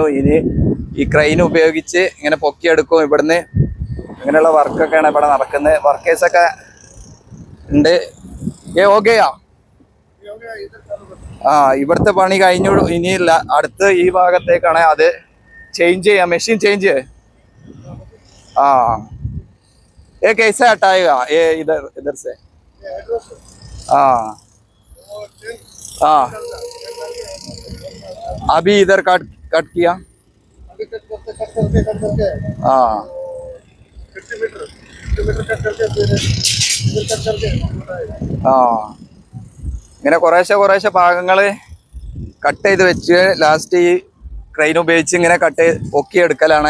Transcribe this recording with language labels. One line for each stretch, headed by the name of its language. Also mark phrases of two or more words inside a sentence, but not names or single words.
Malayalam: ഇനി ഈ ക്രെയിൻ ഉപയോഗിച്ച് ഇങ്ങനെ പൊക്കിയെടുക്കും ഇവിടുന്ന്. ഇങ്ങനെയുള്ള വർക്കൊക്കെയാണ് ഇവിടെ നടക്കുന്നത്. വർക്കേഴ്സൊക്കെ ഉണ്ട്. ഓക്കെയാ? ഇവിടുത്തെ പണി കഴിഞ്ഞു. ഇനിയില്ല, അടുത്ത് ഈ ഭാഗത്തേക്കാണ്. അത് ചേഞ്ച് ചെയ്യാം,
English: machine change.
Hindi: ये कैसे हटाएगा ये इधर से? अभी इधर कट किया.
Malayalam: ഇങ്ങനെ കുറേശ്ശെ ഭാഗങ്ങൾ കട്ട് ചെയ്ത് വെച്ച് ലാസ്റ്റ് ഈ ക്രെയിൻ ഉപയോഗിച്ച് ഇങ്ങനെ പൊക്കിയെടുക്കലാണ്.